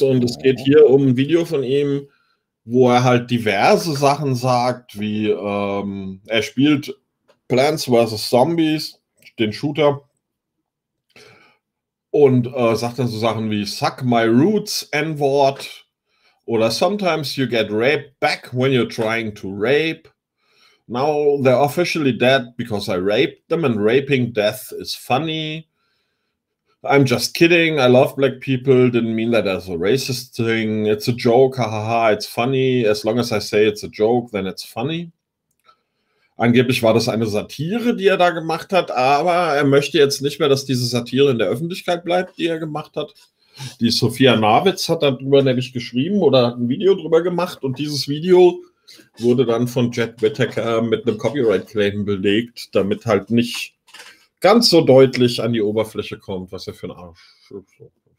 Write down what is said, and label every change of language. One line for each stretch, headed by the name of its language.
German: Und es geht hier um ein Video von ihm, wo er halt diverse Sachen sagt, wie er spielt Plants vs. Zombies, den Shooter. und sagt dann so Sachen wie
English: Suck my roots, N-Word.
German: Oder
English: sometimes you get raped back when you're trying to rape. Now they're officially dead because I raped them and raping death is funny. I'm just kidding. I love black people. Didn't mean that as a racist thing. It's a joke. Ha ha ha. It's funny. As long as I say it's a joke, then it's funny.
German: Angeblich war das eine Satire, die er da gemacht hat, aber er möchte jetzt nicht mehr, dass diese Satire in der Öffentlichkeit bleibt, die er gemacht hat. Die Sophia Nawitz hat darüber nämlich geschrieben oder hat ein Video darüber gemacht und dieses Video wurde dann von Jed Whittaker mit einem Copyright-Claim belegt, damit halt nicht ganz so deutlich an die Oberfläche kommt, was er für ein Arsch ist.